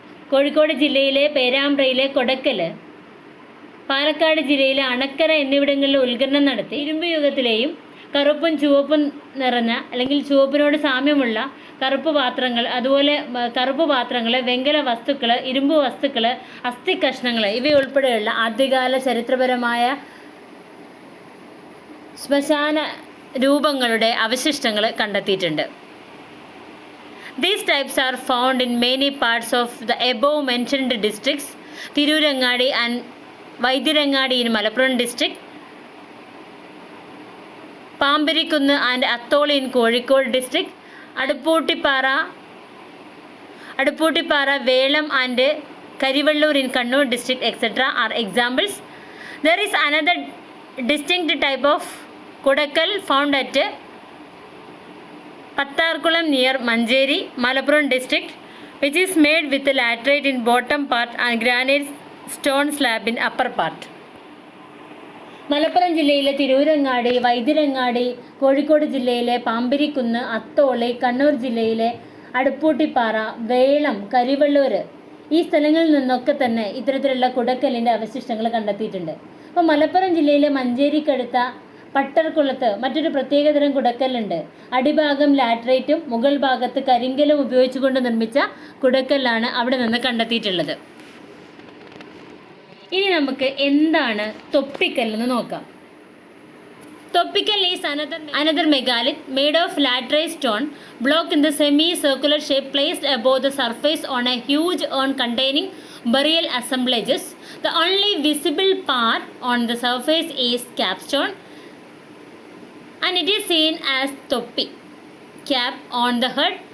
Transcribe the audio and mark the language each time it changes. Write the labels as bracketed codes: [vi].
[ml] കോഴിക്കോട് ജില്ലയിലെ പേരാമ്പ്രയിലെ കൊടക്കൽ, പാലക്കാട് ജില്ലയിലെ അണക്കര എന്നിവിടങ്ങളിൽ ഉത്ഖനനം നടത്തി ഇരുമ്പ് യുഗത്തിലെയും കറുപ്പും ചുവപ്പും നിറഞ്ഞ അല്ലെങ്കിൽ ചുവപ്പിനോട് സാമ്യമുള്ള കറുപ്പ് പാത്രങ്ങൾ, അതുപോലെ കറുപ്പ് പാത്രങ്ങൾ, വെങ്കല വസ്തുക്കൾ, ഇരുമ്പ് വസ്തുക്കൾ, അസ്ഥി കഷ്ണങ്ങൾ ഇവയുൾപ്പെടെയുള്ള ആദ്യകാല ചരിത്രപരമായ ശ്മശാന രൂപങ്ങളുടെ അവശിഷ്ടങ്ങൾ കണ്ടെത്തിയിട്ടുണ്ട്. [en] These types are found in many parts of the above mentioned districts. Tirurangadi and Vaidirangadi in Malappuram district, Pambirikunnu and Atholi in Kozhikode district, Adupputtippara, Velam and Karivallur in Kannur district etc. are examples. There is another distinct type of Kodakkal found at Pattarkulam near Manjeri, Malappuram district, which is made with laterite in bottom part and granite stone slab in upper part. [ml] Malappuram ജില്ലയിലെ തിരൂരങ്ങാടി, വൈദ്യരങ്ങാടി, കോഴിക്കോട് ജില്ലയിലെ പാമ്പിരിക്കുന്ന്, അത്തോളി, കണ്ണൂർ ജില്ലയിലെ അടുപ്പൂട്ടിപ്പാറ, വേളം, കരിവള്ളൂർ ഈ സ്ഥലങ്ങളിൽ നിന്നൊക്കെ തന്നെ ഇത്തരത്തിലുള്ള കുടക്കല്ലിൻ്റെ അവശിഷ്ടങ്ങൾ കണ്ടെത്തിയിട്ടുണ്ട്. അപ്പോൾ മലപ്പുറം ജില്ലയിലെ മഞ്ചേരിക്കടുത്ത പട്ടർക്കുളത്ത് മറ്റൊരു പ്രത്യേകതരം കുടക്കല്ലുണ്ട്. അടിഭാഗം ലാറ്ററൈറ്റും മുകൾ ഭാഗത്ത് കരിങ്കലും ഉപയോഗിച്ചുകൊണ്ട് നിർമ്മിച്ച കുടക്കല്ലാണ് അവിടെ നിന്ന് കണ്ടെത്തിയിട്ടുള്ളത്. ഇനി നമുക്ക് എന്താണ് തൊപ്പിക്കൽ എന്ന് നോക്കാം. [en] Topical is another megalith made of laterite stone block in the semi-circular shape placed above the surface on a huge urn containing burial assemblages. The only visible part on the surface is capstone and it is seen as toppi, cap on the head.